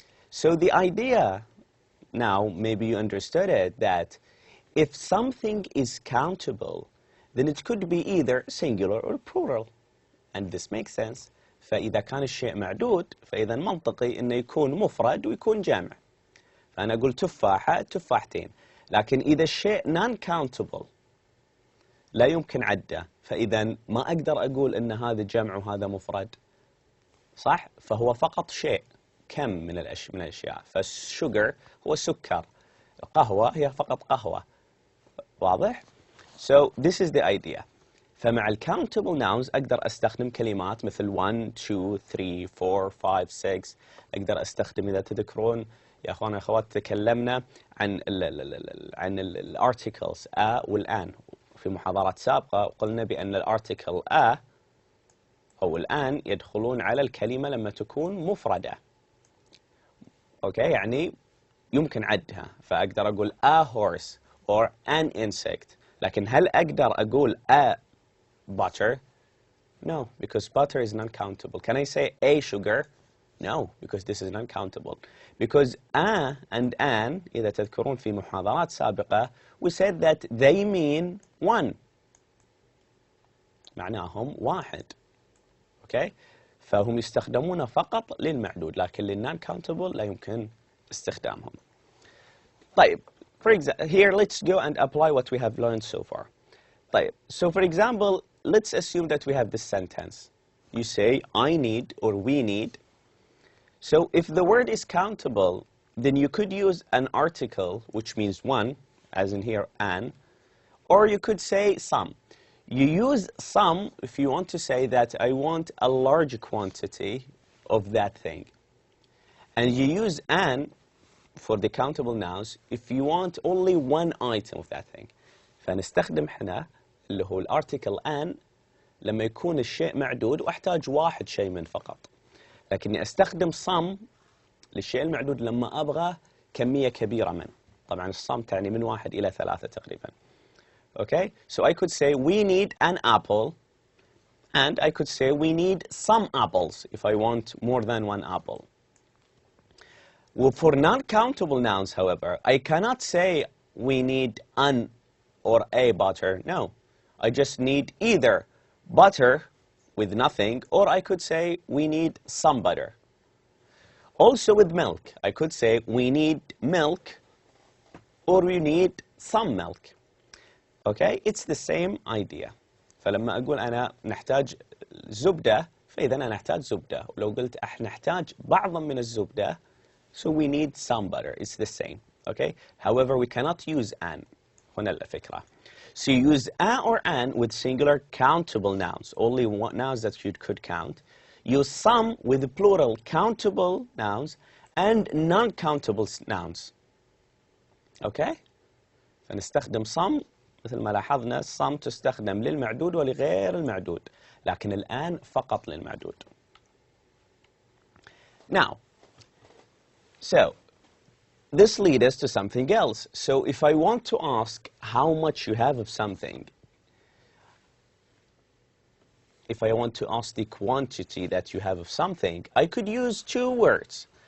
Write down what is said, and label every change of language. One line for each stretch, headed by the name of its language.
English: So the idea, now maybe you understood it, that if something is countable, then it could be either singular or plural. And this makes sense.
Arabic: فإذا كان الشيء معدود فإذا منطقي إنه يكون مفرد ويكون جمع. فأنا أقول تفاحة، تفاحتين. لكن إذا الشيء non-countable لا يمكن عده، فإذا ما أقدر أقول إن هذا جمع وهذا مفرد. صح؟ فهو فقط شيء، كم من الأشياء. فالشوجر هو سكر. القهوة هي فقط قهوة.
English: واضح؟ So this is the idea.
Arabic: فمع الcountable nouns أقدر أستخدم كلمات مثل 1, 2, 3, 4, 5, 6. أقدر أستخدم، إذا تذكرون يا أخوان أخوات، تكلمنا عن ال articles والآن في محاضرات سابقة، وقلنا بأن الارتيكل أو الآن يدخلون على الكلمة لما تكون مفردة. أوكي، يعني يمكن عدها، فأقدر أقول
English: a horse or an insect.
Arabic: لكن هل أقدر أقول
English: a butter? No, because butter is non-countable. Can I say a sugar? No, because this is non-countable. Because a and an,
Arabic: إذا تذكرون في محاضرات سابقة,
English: we said that they mean one.
Arabic: معناهم واحد. Okay? فهم يستخدمون فقط للمعدود، لكن للnon-countable لا يمكن استخدامهم.
English: طيب, for example, here let's go and apply what we have learned so far. طيب, so for example, let's assume that we have this sentence. You say, I need or we need. So if the word is countable, then you could use an article, which means one, as in here, an, or you could say some. You use some if you want to say that I want a large quantity of that thing. And you use an for the countable nouns if you want only one item of that thing.
Arabic: فنستخدم هنا اللي هو الارتيكل an لما يكون الشيء معدود واحتاج واحد شيء من فقط. لكني استخدم some للشيء المعدود لما ابغى كمية كبيرة من. طبعا الصم تعني من 1 إلى 3 تقريبا.
English: Okay, so I could say we need an apple, and I could say we need some apples if I want more than one apple. Well, for non-countable nouns, however, I cannot say we need an or a butter. No, I just need either butter with nothing, or I could say we need some butter. Also with milk, I could say we need milk or we need some milk. Okay, it's the same idea.
Arabic: فلما أقول أنا نحتاج زبدة فإذا أنا نحتاج زبدة. ولو قلت نحتاج بعضا من الزبدة,
English: so we need some butter. It's the same. Okay. However, we cannot use an.
Arabic: هنا الفكرة.
English: So you use a or an with singular countable nouns, only nouns that you could count. Use some with plural countable nouns and non-countable nouns. Okay.
Arabic: فنستخدم some مثل ما لاحظنا some تستخدم للمعدود ولغير المعدود. لكن الآن فقط للمعدود.
English: Now, so this leads us to something else. So if I want to ask how much you have of something, if I want to ask the quantity that you have of something, I could use two words.